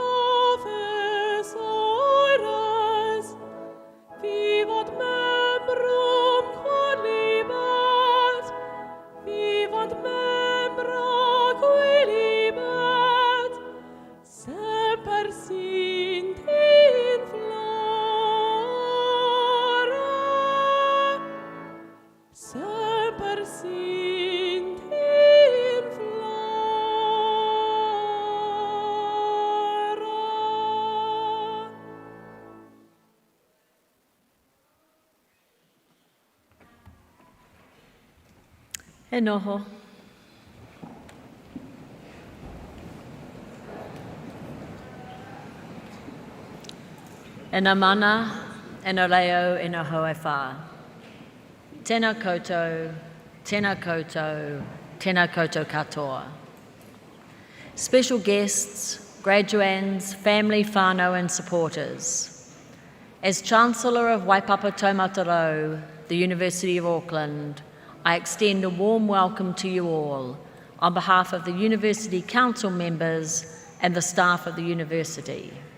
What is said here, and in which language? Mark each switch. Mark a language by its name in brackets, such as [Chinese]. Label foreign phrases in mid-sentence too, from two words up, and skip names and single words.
[Latin] professores, vivat membrum quodlibet, vivant membra qui libet, semper sint in flora, semper sint in flora. [Māori] E noho. E nā mana, e nā reo, e nā hoa whā. Tēnā koutou, tēnā koutou, tēnā koutou katoa. [English] Special guests, graduands, family, whānau and supporters. As Chancellor of Waipapa Taumatarau, the University of Auckland, I extend a warm welcome to you all on behalf of the University Council members and the staff of the university.